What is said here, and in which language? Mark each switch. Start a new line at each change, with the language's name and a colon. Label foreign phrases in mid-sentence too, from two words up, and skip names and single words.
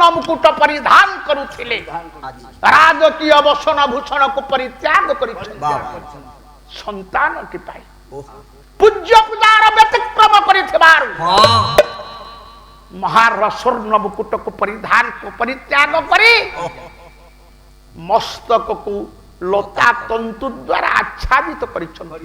Odia: ମୁକୁଟ ପରିଧାନ କରୁଥିଲେ ରାଜକୀୟ ବସନ ଭୂଷଣ କୁ ପରିତ୍ୟାଗ କରିଥିଲେ ସନ୍ତାନଟି ପାଇ ପୂଜ୍ୟ ପୂଜାର ବ୍ୟତିକ୍ରମ କରିଥିବାରୁ ମହାରସ୍ୱର୍ଣ୍ଣ ମୁକୁଟକୁ ପରିତ୍ୟାଗ କରି ମସ୍ତକକୁ ଲତା ତନ୍ତୁ ଦ୍ୱାରା ଆଚ୍ଛାଦିତ କରିଛନ୍ତି।